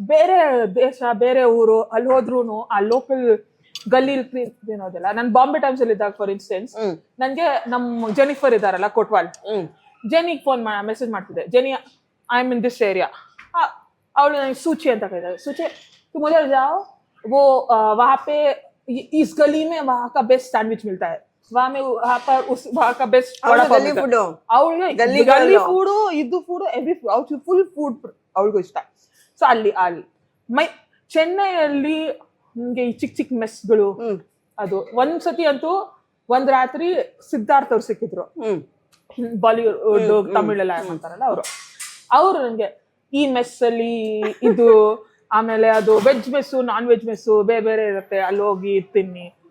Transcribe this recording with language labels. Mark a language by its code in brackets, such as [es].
[kn] ಬೇರೆ ದೇಶ, ಬೇರೆ ಊರು ಅಲ್ಲಿ ಹೋದ್ರುನು ಆ ಲೋಕಲ್ ಗಲ್ಲಿ ತಿನ್ನೋದಿಲ್ಲ. ನಾನು ಬಾಂಬೆ ಟೈಮ್ಸ್ ಅಲ್ಲಿ ಇದ್ದಾಗ ಫಾರ್ ಇನ್ಸ್ಟೆನ್ಸ್, ನನ್ಗೆ ನಮ್ ಜೆನಿಫರ್ ಇದಾರಲ್ಲ ಕೋಟ್ವಾಲ್, ಜೆನಿಗೆ ಫೋನ್ ಮೆಸೇಜ್ ಮಾಡ್ತಿದ್ದೆ, [en] Jenny I am in this area. [kn] ಅವಳು ನನಗೆ सूची ಅಂತ ಕರೀತಾರೆ. [hi] सूची तुम उधर जाओ, वो वहाँ पे इस गली में वहाँ का बेस्ट सैंडविच मिलता है, वहाँ का बेस्ट [kn] ಗಲ್ಲಿ ಫುಡ್. ಅವಳಿಗೆ ಗಲ್ಲಿ ಫುಡು, ಇದು ಫುಡು, ಎವ್ರಿ ಫುಲ್ ಫುಡ್ ಅವಳಿಗೂ ಇಷ್ಟ. ಸೊ ಅಲ್ಲಿ ಚೆನ್ನೈಯಲ್ಲಿ ನಿಮ್ಗೆ ಈ ಚಿಕ್ಕ ಚಿಕ್ಕ ಮೆಸ್ಗಳು, ಅದು ಒಂದ್ಸತಿ ಅಂತೂ ಒಂದ್ ರಾತ್ರಿ ಸಿದ್ಧಾರ್ಥ್ ಅವ್ರು ಸಿಕ್ಕಿದ್ರು, ಬಾಲಿವುಡ್ ತಮಿಳೆಲ್ಲ ಅಂತಾರಲ್ಲ ಅವರು ನನಗೆ ಈ ಮೆಸ್ ಅಲ್ಲಿ ಇದು, ಆಮೇಲೆ ಅದು veg mess, non veg mess ಬೇರೆ ಬೇರೆ ಇರುತ್ತೆ, ಅಲ್ಲಿ ಹೋಗಿ ತಿನ್ನಿ.